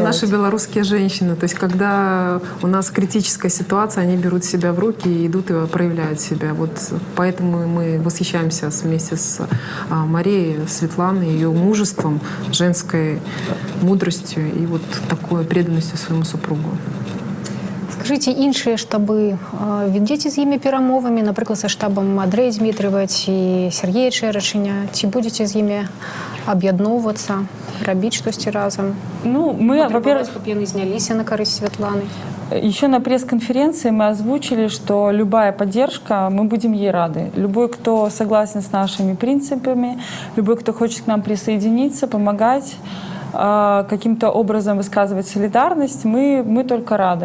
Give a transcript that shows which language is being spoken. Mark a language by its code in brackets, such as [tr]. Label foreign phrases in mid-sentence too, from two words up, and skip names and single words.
[ru] Наши белорусские женщины. То есть, когда у нас критическая ситуация, они берут себя в руки и идут и проявляют себя. Вот поэтому мы восхищаемся вместе с Марией, Светланой, ее мужеством, женской мудростью и вот такой преданностью своему супругу. Скажите, [be] іншыя штабы, ведзеце з імі перамовамі, напрыклад, са штабам Андрэй Дмітрыева ці Сергея Чэрачыня, ці будзеце з імі аб'ядноўвацца, рабіць штосьці разам? [ru] Ну, мы, во-первых, [be] каб яны зняліся на карысць Светланы. [ru] Еще на пресс-конференции мы озвучили, что любая поддержка, мы будем ей рады. Любой, кто согласен с нашими принципами, любой, кто хочет к нам присоединиться, помогать, каким-то образом высказывать солидарность, мы только рады.